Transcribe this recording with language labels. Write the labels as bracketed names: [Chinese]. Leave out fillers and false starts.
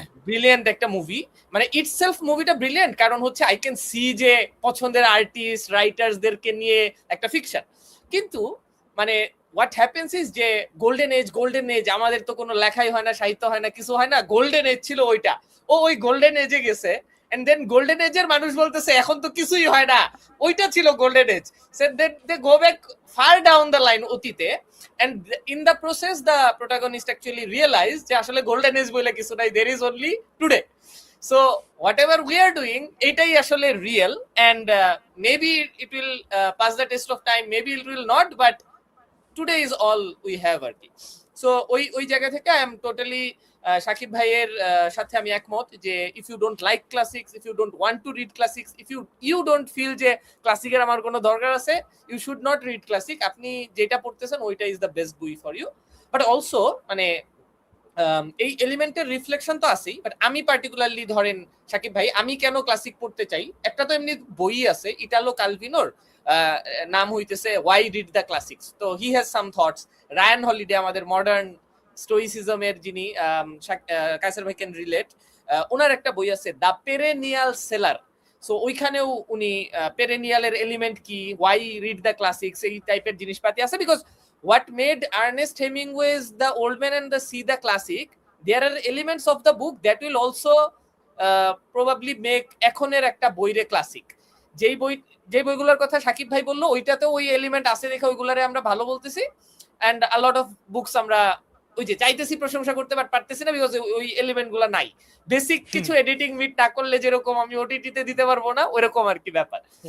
[Bangla] Brilliant একটা movie, মানে itself মুভিটা ব্রিলিয়ান্ট, কারণ হচ্ছে আই ক্যান সি যে পছন্দের আর্টিস্ট রাইটার্সদেরকে নিয়ে একটা ফিকশন, কিন্তু মানে [English] what happens is [Bangla] যে গোল্ডেন এজ আমাদের তো কোনো লেখাই হয় না, সাহিত্য হয় না, কিছু হয় না, গোল্ডেন এজ ছিল ওইটা, ও ওই গোল্ডেন এজে গেছে, এন্ড দেন গোল্ডেন এজের মানুষ বলতেছে এখন তো কিছুই হয় না, ওইটা ছিল golden age. [English] so they go back far down the line [Bangla] অতীতে, [English] and in the process the protagonist actually realized [Bangla] যে আসলে গোল্ডেন এজ বলে কিছু নাই, [English] there is only today. So whatever we are doing [Bangla] এটাই আসলে [English] real, and maybe it will pass the test of time, maybe it will not, but today is all we have [Bangla] আর কি। [English] so [Bangla] ওই জায়গা থেকে [English] I am totally [Bangla] Shakib ভাইয়ের সাথে আমি একমত যে [English] if you don't like classics, if you don't want to read classics, if you don't feel [Bangla] যে ক্লাসিকের আমার কোনো দরকার আছে, [English] You should not read classic. [Bangla] আপনি যেটা পড়তেছেন ওইটা ইজ দ্য বেস্ট বই ফর ইউ। বাট অলসো মানে এই এলিমেন্টের রিফ্লেকশন তো আছেই, বাট আমি পার্টিকুলারলি ধরেন শাকিব ভাই, আমি কেন ক্লাসিক পড়তে চাই, একটা তো এমনি বই আছে ইটালো কালভিনোর, নাম হইতেছে ওয়াই রিড দ্য ক্লাসিক্স। [English] তো he has some thoughts. [Bangla] Ryan holiday আমাদের মডার্ন স্টোইসিজমের যিনি, কায়সার ভাই ক্যান রিলেট, ওনার একটা বই আছে দ্য পেরেনিয়াল সেলার। সো ওইখানেও উনি পেরেনিয়ালের এলিমেন্ট কি, ওয়াই রিড দ্য ক্লাসিক্স, এই টাইপের জিনিসপাতি আছে। [English] because what made Ernest Hemingway's The Old Man and the Sea the classic, there are elements of the book that will also probably make [Bangla] এখনের একটা বইরে [English] Classic. [Bangla] যেই বইগুলোর কথা শাকিব ভাই বললো ওইটাতেও ওই এলিমেন্ট আছে দেখে ওইগুলারে আমরা ভালো বলতেছি, [English] and a lot of books [Bangla] আমরা ওই যে চাইতেছি প্রশংসা করতে পারতেছি না, বিকজ ওই এলিমেন্ট গুলা নাই। বেসিক কিছু এডিটিং মিট না করলে যেরকম আমি ওটিটিতে দিতে পারবো না, ওইরকম আর কি ব্যাপার।